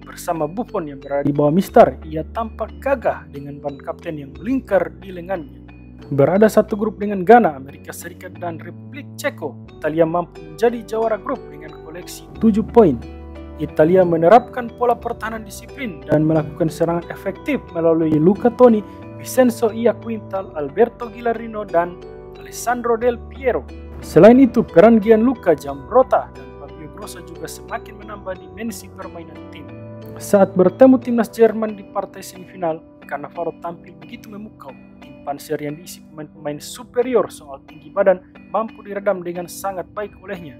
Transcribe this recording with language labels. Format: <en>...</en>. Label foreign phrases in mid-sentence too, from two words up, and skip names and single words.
<id>Bersama Buffon yang berada di bawah Mister, ia tampak gagah dengan ban kapten yang melingkar di lengannya. Berada satu grup dengan Ghana, Amerika Serikat, dan Republik Ceko, Italia mampu menjadi jawara grup dengan koleksi 7 poin. Italia menerapkan pola pertahanan disiplin dan melakukan serangan efektif melalui Luca Toni, Vincenzo Iaquintal, Alberto Gilarino, dan Alessandro Del Piero. Selain itu, peran Gianluca Zambrotta dan Fabio Grosso juga semakin menambah dimensi permainan tim. Saat bertemu timnas Jerman di partai semifinal, Cannavaro tampil begitu memukau. Tim Panser yang diisi pemain-pemain superior soal tinggi badan mampu diredam dengan sangat baik olehnya.</id>